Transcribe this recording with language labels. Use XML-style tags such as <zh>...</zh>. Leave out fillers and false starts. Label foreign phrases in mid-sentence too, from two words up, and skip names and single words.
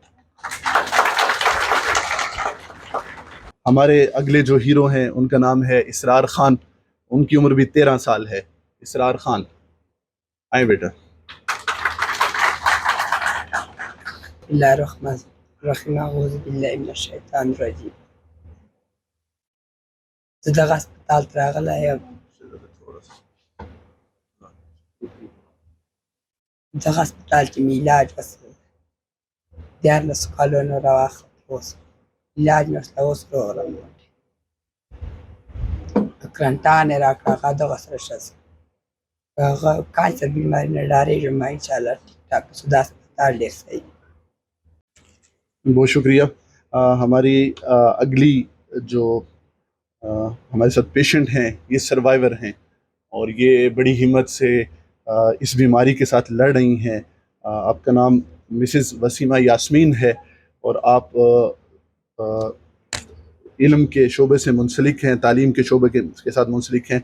<ur>ہمارے اگلے جو ہیرو ہیں ان کا نام ہے اسرار خان. ان کی عمر بھی 13 سال ہے. اسرار خان آئیں بیٹا.</ur> <ar>اللہ الرحمن الرحیم. اعوذ باللہ من الشیطان الرجیم.</ar> <ps>زه دغه هسپتال ته راغلی یم. دغه هسپتال کې مې علاج وشو. 14 کالونو راواخلم. اوس علاج مې وشله. اوس روغ رمټ کرنټان یې راکړه. هغه دغه سره ښه شو. هغه کانسر بیماري نه ډارېږم. ما انشاءالله ټیک ټاک شو. دا هسپتال ډېر صحیح.</ps> <ur>بہت شکریہ. ہماری اگلی جو ہمارے ساتھ پیشنٹ ہیں یہ سروائیور ہیں اور یہ بڑی ہمت سے اس بیماری کے ساتھ لڑ رہی ہیں. آپ کا نام مسز وسیمہ یاسمین ہے اور آپ علم کے شعبے سے منسلک ہیں, تعلیم کے شعبے کے ساتھ منسلک ہیں.</ur>